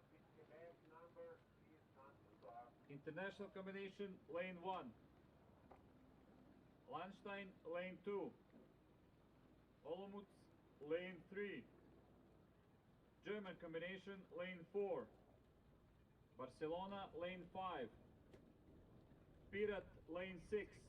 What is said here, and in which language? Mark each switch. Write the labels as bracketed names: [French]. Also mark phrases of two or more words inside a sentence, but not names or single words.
[English] International combination, lane 1. Landstein, lane 2. Olomouc, lane 3. German combination, lane 4. Barcelona, lane 5. Pirat, lane 6.